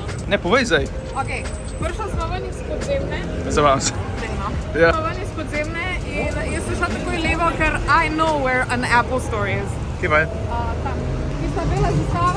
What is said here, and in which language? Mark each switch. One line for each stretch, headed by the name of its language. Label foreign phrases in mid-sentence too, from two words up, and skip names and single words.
Slovenian: Ne, povej zdaj. Ok, prišla smo ven iz podzemne. Zabavam se. Ja. Smo ven iz podzemne in jaz sem šla takoj levo, ker
English: I know where an Apple Store is.
Slovenian: Kje pa je? Tam. Tista bela zastava.